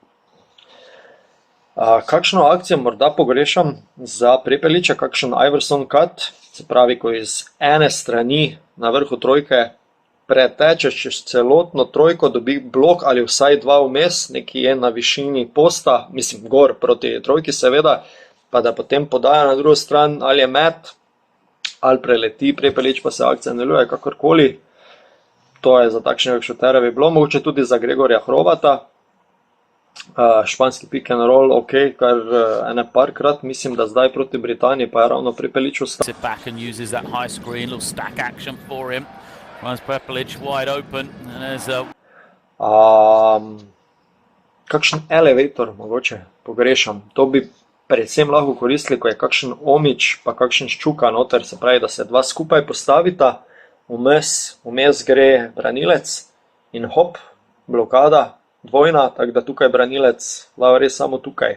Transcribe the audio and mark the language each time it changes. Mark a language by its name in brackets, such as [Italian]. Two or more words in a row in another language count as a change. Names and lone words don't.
[Slovenian] Kakšno akcijo morda pogrešam za Prepeliča, kakšen Iverson cut, se pravi, ko iz ene strani na vrhu trojke preteče čez celotno trojko, dobi blok ali vsaj dva vmes, neki je na višini posta, mislim gor proti trojki seveda, pa da potem podaja na drugo stran, ali je met, ali preleti Prepelič, pa se akcija nadaljuje kakorkoli. To je za takšnega šutera bi bilo, mogoče tudi za Gregorja Hrovata. [English] Španski pick and roll, [Slovenian] ok, kar ene parkrat, mislim, da zdaj proti Britaniji pa je ravno Prepelič ostal. Kakšen elevator mogoče pogrešam, to bi predvsem lahko koristili, ko je kakšen Omić pa kakšen Ščuka noter, se pravi, da se dva skupaj postavita, vmes gre branilec in hop, blokada, dvojna, tako da tukaj branilec lahko res samo tukaj.